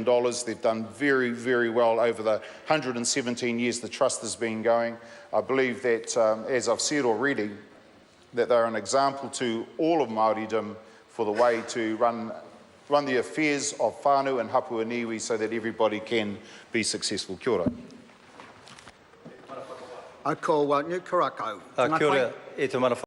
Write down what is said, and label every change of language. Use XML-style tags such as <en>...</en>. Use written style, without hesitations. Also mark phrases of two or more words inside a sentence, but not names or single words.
<en>They've done very, very well over the 117 years the trust has been going. I believe that, as I've said already, that they're an example to all of Māoridom for the way to run the affairs of whānau and</en> <mi>hapua niwi</mi> <en>so that everybody can be successful.</en> <mi>Kia ora.</mi> <en>I call Newt Karakau.</en> <mi>Kia ora, e te mana</mi>